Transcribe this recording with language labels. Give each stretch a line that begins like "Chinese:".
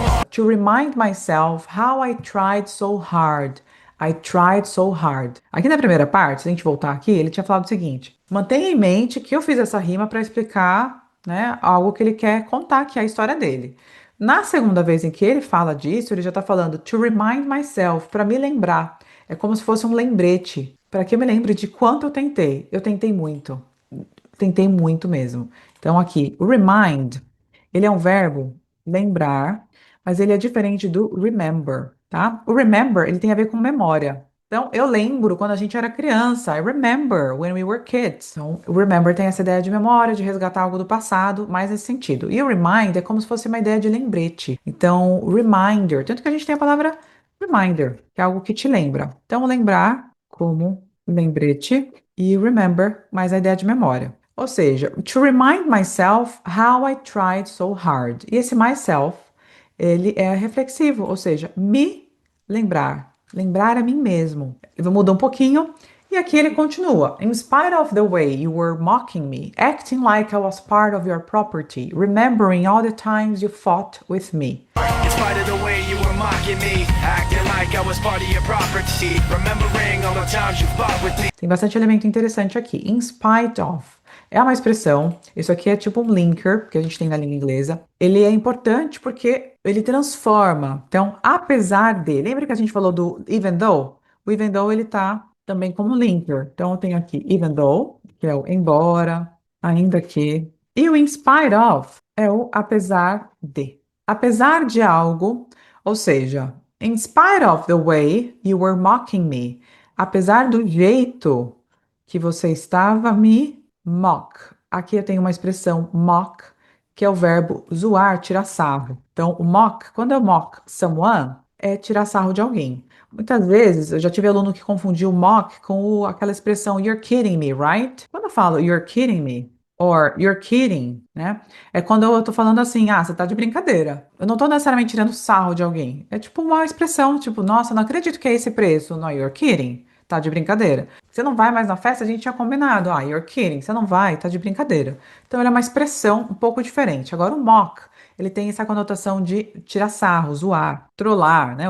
English: To remind myself how I tried so hard. I tried so hard.
Portuguese: Aqui na primeira parte, se a gente voltar aqui, ele tinha falado o seguinte: mantenha em mente que eu fiz essa rima para explicar, né, algo que ele quer contar, que é a história dele. Na segunda vez em que ele fala disso, ele já está falando
English: to remind myself,
Portuguese: para me lembrar. É como se fosse um lembrete, para que eu me lembre de quanto eu tentei. Eu tentei muito mesmo. Então aqui, o remind, ele é um verbo lembrar, mas ele é diferente do remember, tá? O remember, ele tem a ver com memória. Então, eu lembro quando a gente era criança.
English: I remember when we were kids.
Portuguese: Então, o remember tem essa ideia de memória, de resgatar algo do passado, mais nesse sentido. E o remind é como se fosse uma ideia de lembrete. Então, reminder, tanto que a gente tem a palavra reminder, que é algo que te lembra. Então, lembrar como lembrete e remember, mais a ideia de memória. Ou seja,
English: to remind myself how I tried so hard.
Portuguese: E esse myself, ele é reflexivo, ou seja, me lembrar a mim mesmo. Ele muda um pouquinho e aqui ele continua.
English: In spite of the way you were mocking me, acting like I was part of your property, remembering all the times you fought with me. In spite of the way you were mocking me, acting like I was part of your property, remembering all the times you fought with me.
Portuguese: Tem bastante elemento interessante aqui. In spite of. É uma expressão, isso aqui é tipo um linker que a gente tem na língua inglesa. Ele é importante porque ele transforma. Então, apesar de, lembra que a gente falou do even though? O even though ele tá também como linker. Então, eu tenho aqui even though, que é o embora, ainda que. E o in spite of é o apesar de. Apesar de algo, ou seja,
English: in spite of the way you were mocking me,
Portuguese: apesar do jeito que você estava me mock. Aqui eu tenho uma expressão mock, que é o verbo zoar, tirar sarro. Então, o mock, quando eu mock someone, é tirar sarro de alguém. Muitas vezes eu já tive aluno que confundiu mock com aquela expressão
English: you're kidding me, right?
Portuguese: Quando eu falo
English: you're kidding me, or you're kidding,
Portuguese: né? É quando eu tô falando assim, ah, você tá de brincadeira. Eu não tô necessariamente tirando sarro de alguém. É tipo uma expressão, tipo, nossa, não acredito que é esse preço.
English: No, you're kidding.
Portuguese: Tá de brincadeira. Você não vai mais na festa, a gente tinha combinado. Ah,
English: you're kidding.
Portuguese: Você não vai, tá de brincadeira. Então, ele é uma expressão um pouco diferente. Agora, o mock, ele tem essa conotação de tirar sarro, zoar, trollar, né?